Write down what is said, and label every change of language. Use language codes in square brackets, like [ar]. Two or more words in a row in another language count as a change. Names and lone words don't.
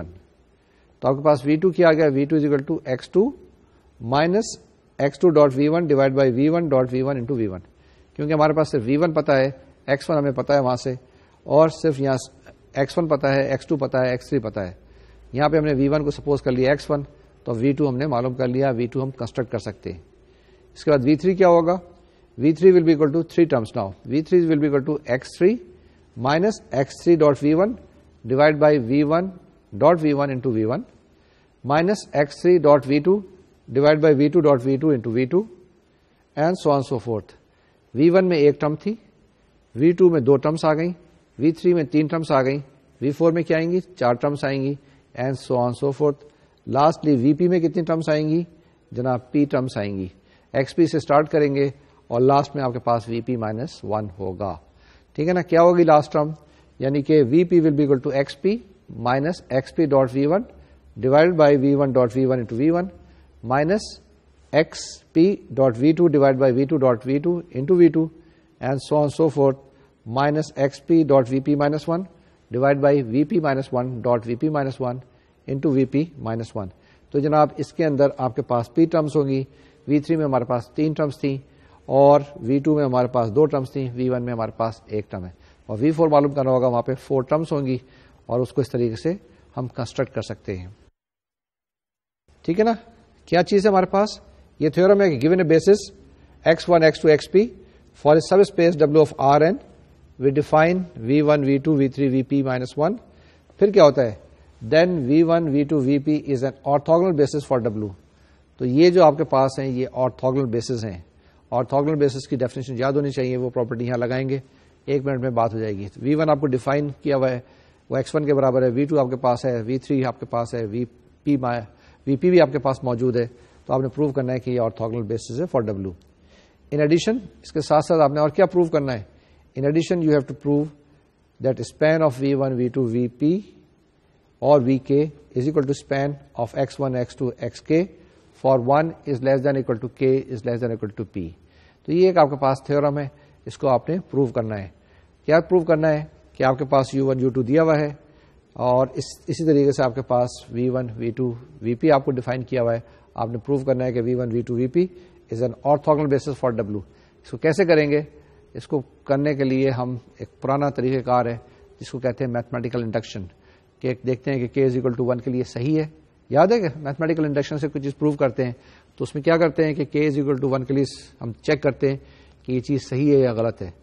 [ur] تو آپ کے پاس v2 کیا آ گیا, [en] v2 is equal to x2 minus x2 dot v1 divide by v1 dot v1 into v1. [ur] کیونکہ ہمارے پاس صرف v1 پتا ہے, x1 ہمیں پتا ہے وہاں سے, اور صرف یہاں x1 پتا ہے, x2 پتا ہے, x3 پتا ہے. یہاں پہ ہم نے v1 کو سپوز کر لیا x1, تو v2 ہم نے معلوم کر لیا, v2 ہم کنسٹرکٹ کر سکتے ہیں. اس کے بعد v3 کیا ہوگا؟ v3 [en] will be equal to 3 terms. now v3 will be equal to x3 minus x3 dot v1 divide by v1 dot v1 into v1 minus x3 dot v2 divide by v2 dot v2 into v2 and so on so forth. [ur] v1 میں ایک ٹرم تھی, v2 میں 2 ٹرمس آ گئیں, v3 میں 3 ٹرمس آ گئیں, v4 میں کیا آئیں گی؟ 4 ٹرمس آئیں گی, [en] and so on so forth. [ur] لاسٹلی vp میں کتنی ٹرمس آئیں گی جناب؟ p ٹرمس آئیں گی. xp سے اسٹارٹ کریں گے اور لاسٹ میں آپ کے پاس vp مائنس 1 ہوگا. ٹھیک ہے نا, کیا ہوگی لاسٹ ٹرم؟ یعنی کہ [en] vp will be equal to xp minus xp dot v1 divide by v1 dot v1 into v1 minus xp dot v2 divide by v2 dot v2 into v2 and so on so forth minus xp dot vp minus 1 divide by vp minus 1 dot vp minus 1 into vp minus 1 ڈیوائڈ بائی vp مائنس 1 ڈاٹ vp مائنس 1 انٹو vp مائنس 1. [ur] تو جناب اس کے اندر آپ کے پاس p ٹرمس ہوں گی. v3 میں ہمارے پاس 3 ٹرمس تھیں, اور v2 میں ہمارے پاس 2 ٹرمس تھیں, v1 میں ہمارے پاس 1 ٹرم ہے, اور v4 معلوم کرنا ہوگا, وہاں پہ 4 ٹرمس ہوں گی, اور اس کو اس طریقے سے ہم کنسٹرکٹ کر سکتے ہیں. ٹھیک ہے نا, کیا چیز ہے ہمارے پاس؟ یہ تھیورم ہے کہ [en] given a basis x1 x2 xp for a subspace W of Rn we define v1 v2 v3 vp minus 1. [ur] پھر کیا ہوتا ہے؟ [en] then v1 v2 vp is an orthogonal basis for W. [ur] تو یہ جو آپ کے پاس ہیں یہ [en] orthogonal bases [ur] ہیں. [en] orthogonal basis [ur] کی ڈیفینیشن یاد ہونی چاہیے, وہ پراپرٹی یہاں لگائیں گے, 1 منٹ میں بات ہو جائے گی. v1 آپ کو ڈیفائن کیا ہوا ہے, وہ x1 کے برابر ہے, v2 آپ کے پاس ہے, v3 آپ کے پاس ہے, vp بھی آپ کے پاس موجود ہے. تو آپ نے پروو کرنا ہے کہ یہ آرتھوگونل بیسس ہے فار W. [en] in addition [ur] اس کے ساتھ ساتھ آپ نے اور کیا پروو کرنا ہے؟ [en] in addition you have to prove that span of v1 v2 vp or vk is equal to span of x1 x2 xk for 1 is less than equal to k is less than equal to p. [ur] تو یہ ایک آپ کے پاس تھیورم ہے, اس کو آپ نے پروو کرنا ہے. کیا پروو کرنا ہے؟ کہ آپ کے پاس u1 u2 دیا ہوا ہے, اور اسی طریقے سے آپ کے پاس v1 v2 vp آپ کو ڈیفائن کیا ہوا ہے. آپ نے پروو کرنا ہے کہ [en] v1 v2 vp is an orthogonal basis for W. [ur] اس کو کیسے کریں گے؟ اس کو کرنے کے لیے ہم ایک پرانا طریقہ کار ہے جس کو کہتے ہیں [en] mathematical induction, [ur] کہ دیکھتے ہیں کہ [en] k is equal to 1 [ur] کے لیے صحیح ہے. یاد ہے کہ [en] mathematical induction [ur] سے کوئی چیز پروو کرتے ہیں تو اس میں کیا کرتے ہیں کہ [en] k is equal to 1 [ur] کے لیے ہم چیک کرتے ہیں کہ یہ چیز صحیح ہے یا غلط ہے.